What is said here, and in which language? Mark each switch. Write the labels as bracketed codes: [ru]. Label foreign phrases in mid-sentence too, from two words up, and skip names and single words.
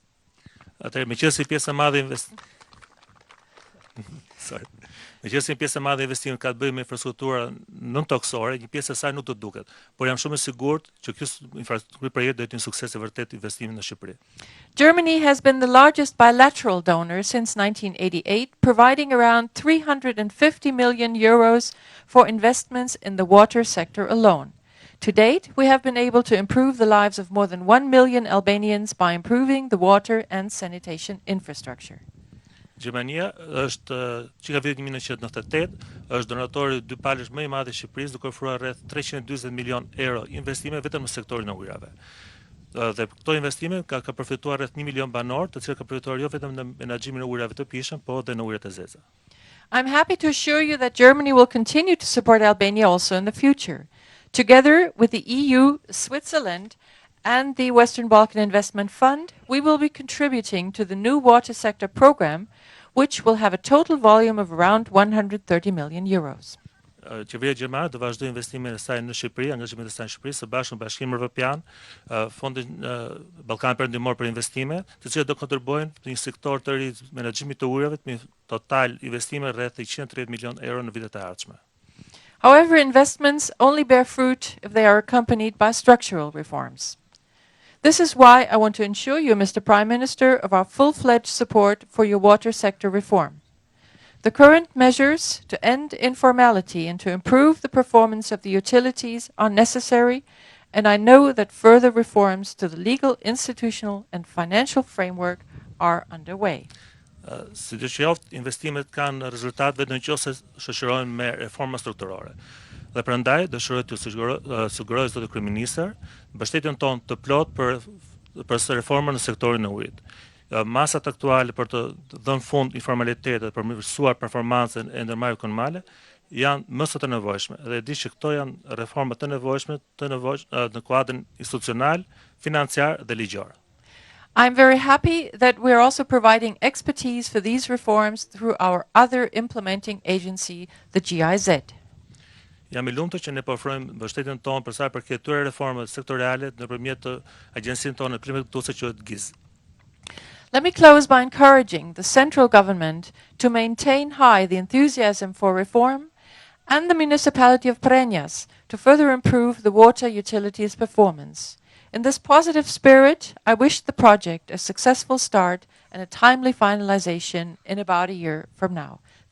[sq] Atëherë, meqenëse pjesë e madhe Meqenëse një pjesë e madhe e investimit ka të bëjë me infrastruktura nën-toksore, një pjesë e saj nuk do duket, por jam shumë i sigurt që ky projekt do jetë një sukses i vërtet investimi në Shqipëri. [en] Germany has been the largest bilateral donor since 1988, providing around 350 million euros for investments in the water sector alone. To date, we have been able to improve the lives of more than 1 million Albanians by improving the water and sanitation infrastructure. [sq] Gjermania është që nga viti 1998 është donatori dypalësh më i madh i Shqipërisë, duke ofruar rreth 340 milion euro investime vetëm në sektorin e ujrave. Dhe këto investime ka përfituar rreth 1 milion banor, të cilët ka përfituar jo vetëm në menaxhimin e ujrave të pishëm, por edhe në ujrat e zeza. [en] I'm happy to assure you that Germany will continue to support Albania also in the future. Together with the EU, Switzerland, and the Western Balkan Investment Fund, we will be contributing to the new water sector program, which will have a total volume of around 130 million euros. [sq] Qeveria gjermane do vazhdojë investimin e saj në Shqipëri, angazhimet e saj në Shqipëri, së bashku me Bashkimin Evropian, Fondin Ballkan Perëndimor për investime, të cilat do kontribuojnë në një sektor të ri menaxhimit të ujrave me total investime rreth 130 milion euro në vitet e ardhshme. [en] However, investments only bear fruit if they are accompanied by structural reforms. This is why I want to ensure you, Mr. Prime Minister, of our full-fledged support for your water sector reform. The current measures to end informality and to improve the performance of the utilities are necessary, and I know that further reforms to the legal, institutional and financial framework are underway. [sq] Sidoqoftë, investimet kanë rezultat vetëm nëse shoqërohen me reforma strukturore. Dhe prandaj dëshiroj të sugjeroj zotë kryeministër mbështetjen tonë të plot për reformën në sektorin e ujit. Masat aktuale për të dhënë fund informalitetit, për përmirësuar performancën e ndërmarrjeve komunale janë më së të nevojshme. Dhe di që këto janë reforma të nevojshme në kuadrin institucional, financiar dhe ligjor. [en] I'm very happy that we're also providing expertise for these reforms through our other implementing agency, the GIZ. [sq] Jam i lumtur që ne po ofrojmë mbështetjen tonë për sa i përket këtyre reformave sektoriale nëpërmjet të agjencinë tonë implementuese që quhet GIZ. [en] Let me close by encouraging the central government to maintain high the enthusiasm for reform and the municipality of Përrenjas to further improve the water utilities performance. In this positive spirit, I wish the project a successful start and a timely finalization in about a year from now.